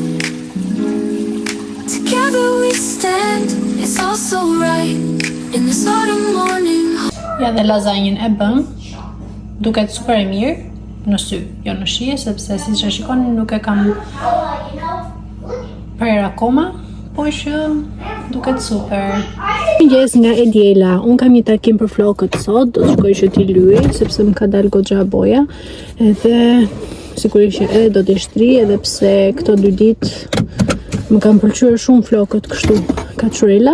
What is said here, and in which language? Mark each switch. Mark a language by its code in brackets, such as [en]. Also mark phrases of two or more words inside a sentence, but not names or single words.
[en] Together we stand, it's all so right in this autumn morning. [sq] Ja dhe lazanjën e bëm, duket super e mirë në sy, jo në shije, sepse siç e shikoni nuk e kam prerë akoma, po që duket super. Mëngjes nga Ediela, unë kam një takim për flokët sot, do të shkoj që t'i lyej, sepse më ka dalë goxha boja, edhe sigurisht që edhe do t'i shtri, edhe pse këto 2 ditë më kam pëlqyer shumë flokët kështu kaçurela.